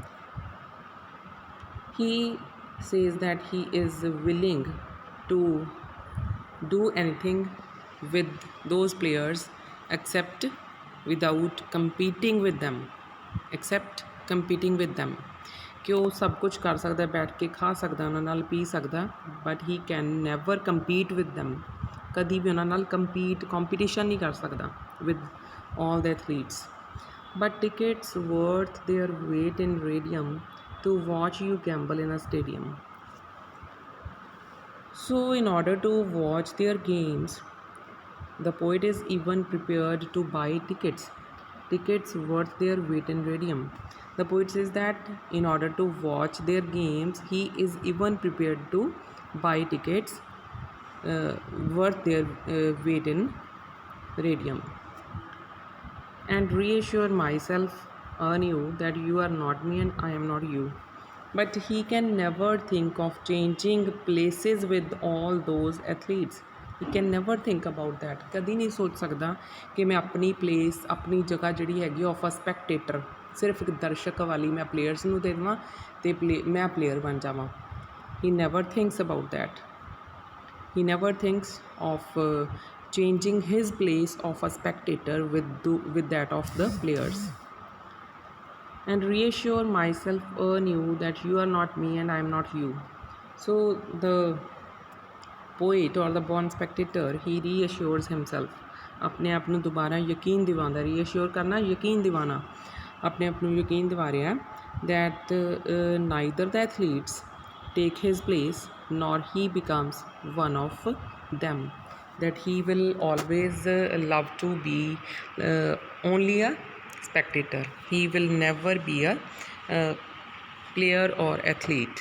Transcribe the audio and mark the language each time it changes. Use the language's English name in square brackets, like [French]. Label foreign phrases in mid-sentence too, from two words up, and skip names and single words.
[English] He says that he is willing to do anything with those players except without competing with them, except competing with them. [Punjabi] ਕਿ ਉਹ ਸਭ ਕੁਝ ਕਰ ਸਕਦਾ, ਬੈਠ ਕੇ ਖਾ ਸਕਦਾ, ਉਹਨਾਂ ਨਾਲ ਪੀ ਸਕਦਾ, [English] but he can never compete with them. [Punjabi] ਕਦੀ ਵੀ ਉਹਨਾਂ ਨਾਲ ਕੰਪੀਟੀਸ਼ਨ ਨਹੀਂ ਕਰ ਸਕਦਾ [English] with all the athletes. but tickets worth their weight in radium to watch you gamble in a stadium. So in order to watch their games, the poet is even prepared to buy tickets worth their weight in radium. The poet says that in order to watch their games, he is even prepared to buy tickets worth their weight in radium and reassure myself anew that you are not me and I am not you. But he can never think of changing places with all those athletes. he can never think about that, [Hindi] कभी नहीं सोच सकता कि मैं अपनी प्लेस अपनी जगह जी हैगी [English] of a spectator, [Hindi] सिर्फ एक दर्शक वाली [Punjabi] ਮੈਂ ਪਲੇਅਰਜ਼ ਨੂੰ ਦੇ ਦੇਵਾਂ ਤੇ ਮੈਂ ਪਲੇਅਰ ਬਣ ਜਾਵਾਂ। [English] he never thinks about that, he never thinks of changing his place of a spectator with that of the players. And reassure myself anew that you are not me and I am not you. So the poet or the born spectator, he reassures himself, [Hindi] अपने आप [Punjabi] ਨੂੰ ਦੁਬਾਰਾ ਯਕੀਨ ਦਿਵਾਉਂਦਾ, ਰੀਅਸ਼ੋਰ ਕਰਨਾ ਯਕੀਨ ਦਿਵਾਣਾ, ਆਪਣੇ ਆਪ ਨੂੰ ਯਕੀਨ ਦਿਵਾ ਰਿਹਾ [English] that neither the athletes take his place nor he becomes one of them, that he will always love to be only a spectator, he will never be a player or athlete.